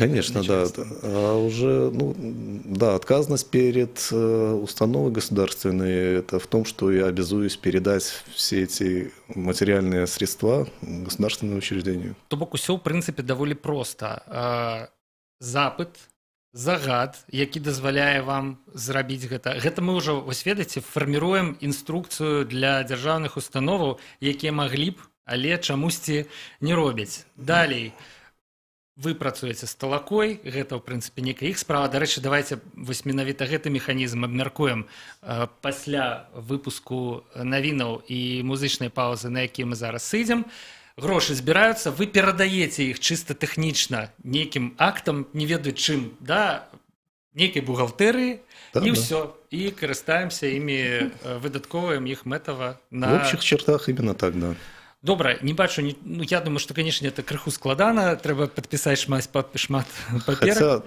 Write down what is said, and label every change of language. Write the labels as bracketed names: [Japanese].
[Russian] Конечно, да. А уже, да, отказность перед установой государственной, это в том, что я обязуюсь передать все эти материальные средства государственному учреждению. [Belarusian] То бок усё, [Russian] в принципе, довольно просто. [Belarusian] Запыт, загад, які дазваляе вам зрабіць гэта. Гэта мы ўжо, ведаеце, фарміруем інструкцыю для дзяржаўных установаў, якія маглі б, але чамусьці не робяць. Далей, вы працуеце з талакой, гэта, ў прынцыпе, некая іх справа. Дарэчы, давайте менавіта гэты механізм абмяркуем пасля выпуску навінаў і музычнай паўзы, на які мы зараз сыдзем. Грошы збіраюцца, вы перадаеце іх чыста тэхнічна нейкім актам, не ведаю чым, да, нейкай бухгалтэрыі, і ўсё, і карыстаемся імі, выдатковаем іх мэтава на... [Russian] В общих чертах именно так, да. [Belarusian] Добра, не бачу, [Russian] я думаю, что, конечно, это [Belarusian] крыху складана, трэба [Russian] подписать [Belarusian] шмат паперак.